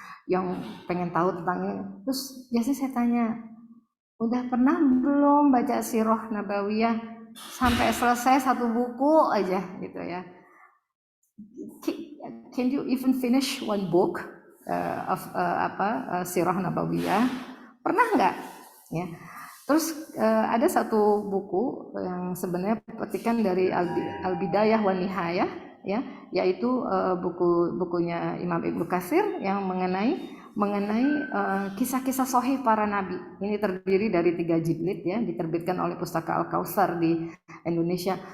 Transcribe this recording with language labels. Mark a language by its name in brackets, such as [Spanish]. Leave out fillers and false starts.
[Indonesian] yang pengen tahu tentangnya. Terus biasanya saya tanya, udah pernah belum baca Sirah Nabawiyah sampai selesai satu buku aja gitu ya? [English] Can you even finish one book of Sirah Nabawiyah? [Indonesian] Pernah nggak? Ya. Terus ada satu buku yang sebenarnya petikan dari Al-Bidayah wa Nihayah, ya, yaitu bukunya Imam Ibnu Katsir yang mengenai kisah-kisah sahih para nabi. Ini terdiri dari 3 jilid ya, diterbitkan oleh Pustaka Al-Kautsar di Indonesia.